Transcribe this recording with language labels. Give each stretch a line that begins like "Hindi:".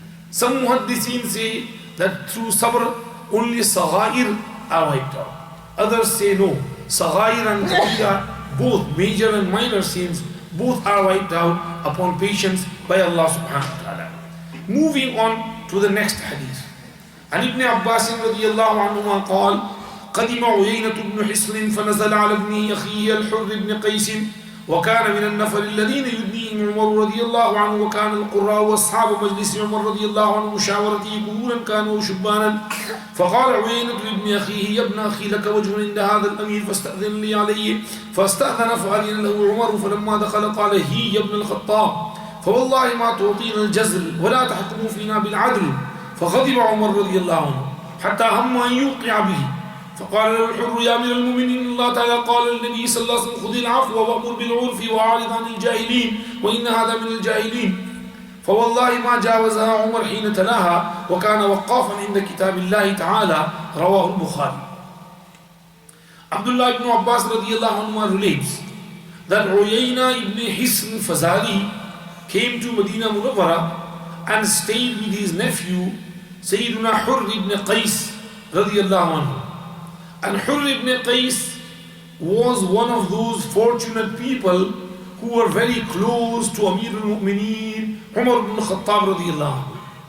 English: Some muhaddithin say that through sabr only saghair are wiped out. Others say no. Saghair and kabira, both major and minor sins, both are wiped out upon patience by Allah subhanahu wa ta'ala. Moving on to the next hadith.
Arabic: عن ابن عباس رضي الله عنهما قال قدم عيينة بن حصن فنزل على ابن أخيه الحر بن قيس وكان من النفر الذين يدنيهم عمر رضي الله عنه وكان القراء واصحاب مجلس عمر رضي الله عنه مشاورته كهولا كانوا شبانا فقال عيينة لابن أخيه يا ابن أخي لك وجه عند هذا الأمير فاستأذن لي عليه فاستأذن فأذن له عمر فلما دخل قال هي يا ابن الخطاب فوالله ما تعطينا الجزل ولا تحكموا فينا بالعدل فغضب عمر رضي الله عنه حتى هم أن يوقع به فقال له الحر يا أمير المؤمنين الله تعالى قال للنبي صلى الله عليه وسلم خذ العفو وأمر بالعرف وأعرض عن الجاهلين وإن هذا من الجاهلين فوالله ما جاوزها عمر حين تلاها وكان وقافا عند كتاب الله تعالى رواه البخاري.
English: Abdullah ibn Abbas radiallahu anhu relates that Uyayna ibn Hisn Fazari came to Medina Munawwara and stayed with his nephew Sayyiduna Hurr ibn Qais radiallahu anhu. And Hurr ibn Qais was one of those fortunate people who were very close to Amir al-Mu'mineen Umar ibn Khattab radiallahu anhu.